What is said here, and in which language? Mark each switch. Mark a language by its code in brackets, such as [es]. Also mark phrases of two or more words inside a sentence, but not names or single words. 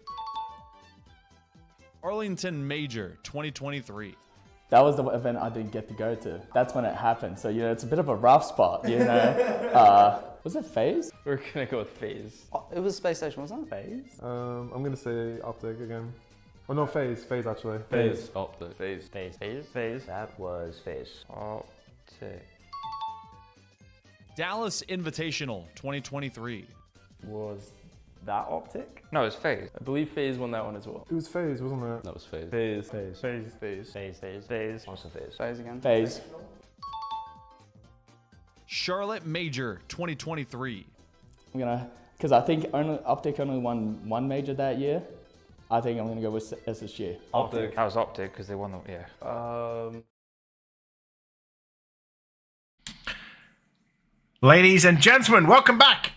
[en] Arlington Major 2023. That was the event I didn't get to go to. That's when it happened. So, it's a bit of a rough spot, Was it FaZe? We're gonna go with FaZe. It was Space Station, wasn't it? FaZe? I'm gonna say Optic again. Oh no, FaZe actually. FaZe. Optic. FaZe. FaZe. That was FaZe. Optic. Dallas Invitational 2023. Was that Optic? No, it's FaZe. I believe FaZe won that one as well. It was FaZe, wasn't it? That was FaZe. FaZe. FaZe. FaZe. FaZe. FaZe. FaZe. FaZe. Also FaZe. FaZe again. FaZe. Charlotte Major 2023. I'm gonna, because I think Optic only won one major that year. I think I'm gonna go with SSG. Optic. That was Optic because they won the Ladies and gentlemen, welcome back.